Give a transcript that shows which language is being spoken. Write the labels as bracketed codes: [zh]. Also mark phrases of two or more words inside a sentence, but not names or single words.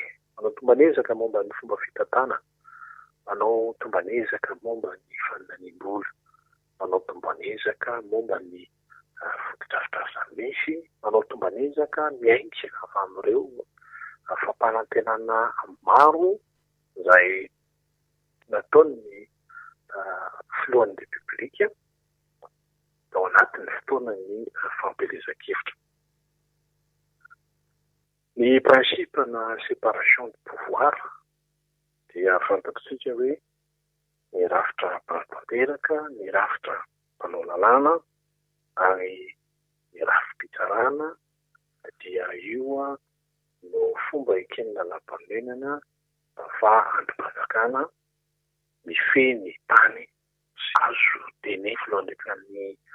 [mg] Manao tombanezaka momba ny fomba fitatana, manao tombanezaka momba ny fananiam-bola, manao tombanezaka momba ny fotodrafitrasa misy, manao tombanezaka miainga avy amin'ireo fampanantenana maro izay nataon'ny filohan'ny republika ao anatin'ny fotoanany fampelezan-kevitra. Ny principe na [fr] séparation du pouvoir [mg] dia fantatsika hoe ny rafitra mpananteraka, ny rafitra mpanao lalàna ary ny rafim-pitsarana dia io no fomba ekenina lam-panorenana fa androm-panjakana mifehy tany sy azo teny filohan'ny ny